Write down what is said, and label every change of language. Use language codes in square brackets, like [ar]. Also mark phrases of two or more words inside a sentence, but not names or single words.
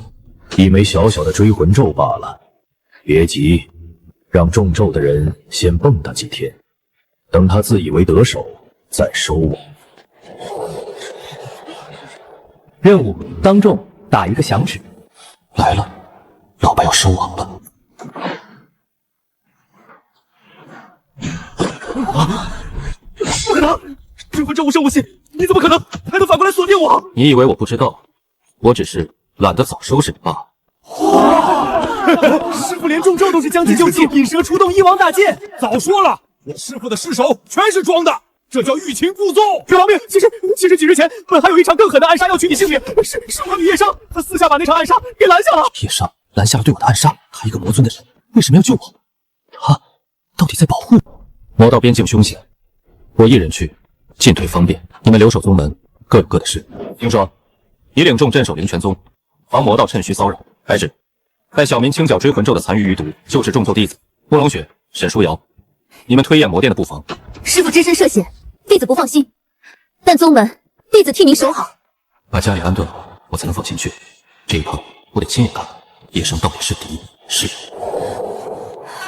[zh] 一枚小小的追魂咒罷了，別急，讓中咒的人先蹦躂幾天，等他自以為得手，再收網。任務：當眾打一個響指。來了，老白要收網了。不可能！这魂咒无声无息，你怎么可能还能反过来锁定我？你以为我不知道？我只是懒得早收拾你罢了。师傅连中咒都是将计就计，引蛇出洞，一网打尽。早说了，我师傅的尸首全是装的，这叫欲擒故纵。别亡命！其实几日前，本还有一场更狠的暗杀要取你性命，是我女叶商，他私下把那场暗杀给拦下了。叶商拦下了对我的暗杀，他一个魔尊的人，为什么要救我？他到底在保護我？魔道邊境凶險，我一人去，進退方便。你們留守宗門各有各的事。聽說你領眾鎮守靈泉宗，防魔道趁虛騷擾。白紙，帶小民清剿追魂咒的殘餘餘毒，就是眾咒弟子慕容雪、沈書瑤。你們推演魔殿的布防。師父只身涉險，弟子不放心，但宗門弟子替您守好。把家裡安頓好，我才能放心去。這一趟我得親眼看看葉商到底是敵是友。